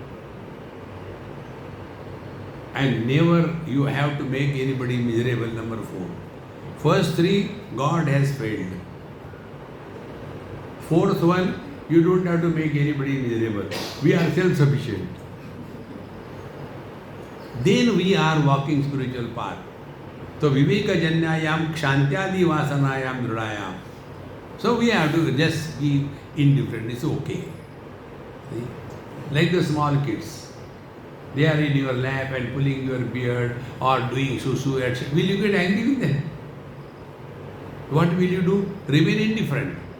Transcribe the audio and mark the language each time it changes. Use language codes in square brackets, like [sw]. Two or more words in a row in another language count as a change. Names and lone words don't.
[en] And never you have to make anybody miserable, number four. First three, God has failed. Fourth one, you don't have to make anybody miserable. We are self-sufficient. Then we are walking spiritual path. [sa] So viveka janyayam kshantyadi vasanayam dridayam. [en] So we have to just be indifferent. It's okay. See? Like the small kids. They are in your lap and pulling your beard or doing susu, etc. Will you get angry with them? What will you do? Remain indifferent.